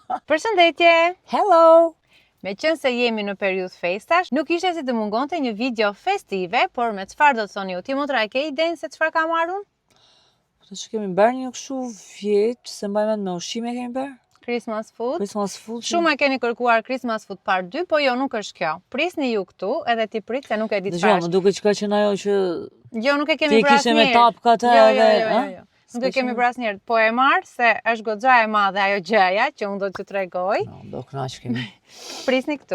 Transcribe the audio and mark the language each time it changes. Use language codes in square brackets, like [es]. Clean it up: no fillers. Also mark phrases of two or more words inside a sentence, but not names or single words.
[sq] Përshëndetje! [en] Hello! [sq] Me qënë se jemi në periudhë festash, nuk ishte si të mungonte një video festive, por me çfarë do të thoni ju? Ti motra e ke idenë se çfarë ka marrun? Të që kemi bërë një kështu vjetë, se mbaj mend me ushqime kemi bërë? [en] Christmas food. Christmas food. [sq] Shumë e keni kërkuar [en] Christmas food part 2, [sq] po jo nuk është kjo. Prisni ju këtu, edhe ti prit se nuk e di çfarë. Dëgjoj, më duket që ka qenë ajo që Jo, nuk e kemi ti bërë kishe me asnjëherë. tapkat Jo. Nuk e kemi bërë asnjëherë, po e marr se është goxha e madhe ajo gjëja që unë do t'ju tregoj. No, do kënaq kemi. Prisni këtu.